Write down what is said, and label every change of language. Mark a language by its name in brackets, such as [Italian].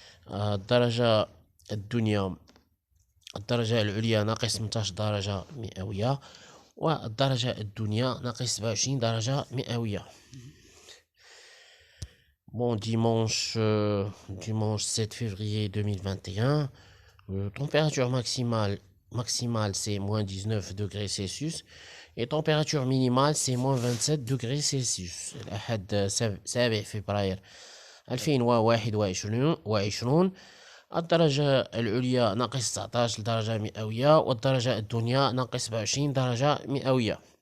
[Arabic] الدرجة الدنيا الدرجة العليا ناقص 18 درجة مئوية والدرجة الدنيا ناقص 27 درجة مئوية. [French] Bon, dimanche 7 février 2021, température maximale c'est moins 19 degrés Celsius et température minimale c'est moins 27 degrés Celsius. [Arabic] الأحد 7 فبراير 2021 الدرجة العليا ناقص 19 درجة مئوية والدرجة الدنيا ناقص 27 درجة مئوية.